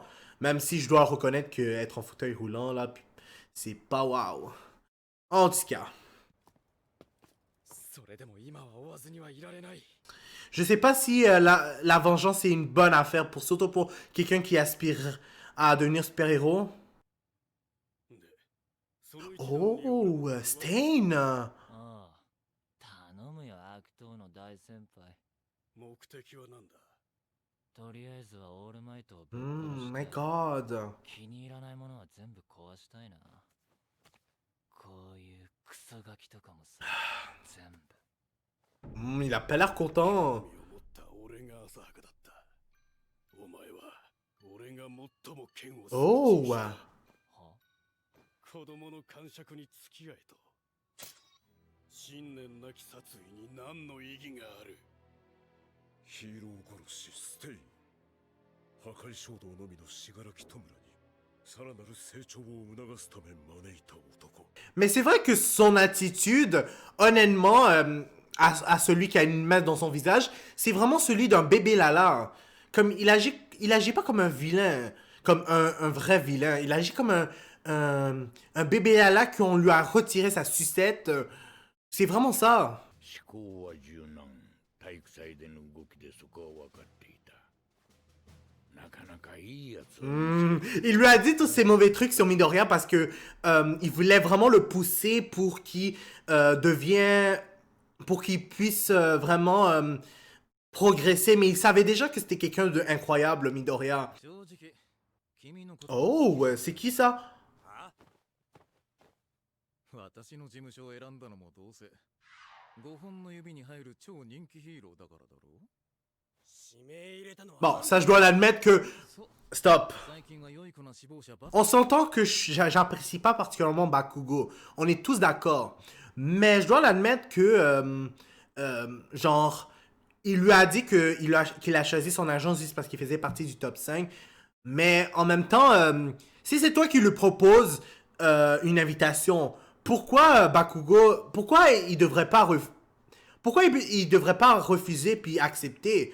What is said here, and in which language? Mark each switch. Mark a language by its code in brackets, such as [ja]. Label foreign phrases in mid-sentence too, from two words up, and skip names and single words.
[fr] Même si je dois reconnaître que être en fauteuil roulant, là, c'est pas waouh. En tout cas. Je sais pas si la vengeance est une bonne affaire, surtout pour quelqu'un qui aspire à devenir super-héros. Oh, Stain! [ja] ああ、頼むよ、悪党の大先輩。目的は何だ？とりあえずはオールマイトをぶっ殺 [en] My [ja] して [en] God. [ja] 気に入らないものは全部壊したいな。こういうクソガキとかもさ、全部。 [fr] Il a pas l'air content. [ja] 興味を持った俺が浅はかだった。お前は俺が最も剣を [fr] Oh. [ja] したは子供の感触に付き合えと。信念なき殺意に何の意義がある。ヒーロー殺しステイン。破壊衝動のみの死柄木弔にさらなる成長を促すため招いた男。 [fr] Mais c'est vrai que son attitude, honnêtement, à celui qui a une main dans son visage, c'est vraiment celui d'un bébé Lala. Comme il agit pas comme un vilain, comme un vrai vilain. Il agit comme un bébé Lala qu'on lui a retiré sa sucette. C'est vraiment ça. [ja] 思考は柔軟、体育祭での動きでそこは分かっていた。なかなかいいやつを見せて [fr] Il lui a dit tous ces mauvais trucs sur Midoriya parce que il voulait vraiment le pousser pour qu'il pour qu'il puisse vraiment progresser. Mais il savait déjà que c'était quelqu'un d'incroyable, Midoriya. [ja] 正直、君のこと [fr] Oh, c'est qui ça? [ja] 私の事務所を選んだのもどうせ5本の指に入る超人気ヒーローだからだろう。 [fr] Bon, ça je dois l'admettre que... Stop. [ja] 最近は良い子な志望者ばっ [fr] On s'entend que j'apprécie pas particulièrement Bakugo. On est tous d'accord. Mais je dois l'admettre que, genre, il lui a dit qu'il a choisi son agence juste parce qu'il faisait partie du top 5. Mais en même temps, si c'est toi qui lui proposes une invitation, pourquoi Bakugo, pourquoi il devrait pas refuser puis accepter?